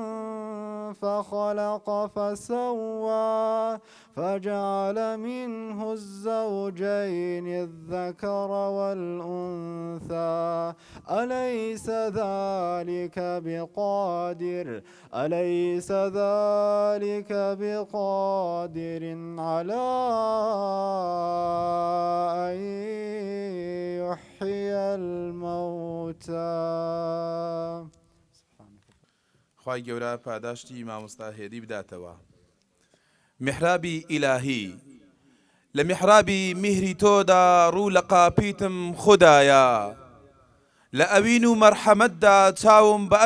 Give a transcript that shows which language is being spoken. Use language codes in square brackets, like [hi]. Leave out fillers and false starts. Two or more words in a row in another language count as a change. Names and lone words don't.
[ar] فخلق فسوى فجعل منه الزوجين الذكر والأنثى أليس ذلك بقادر على أن يحيي الموتى. [ckb] خوای گەورە پاداشتی مامۆستا هێدی بداتەوە. میحرابی ئیلاهی لە میحرابی میهری تۆدا ڕوو لە قاپیتم خودایە لە ئەوین و مەرحەمەتدا چاوم بە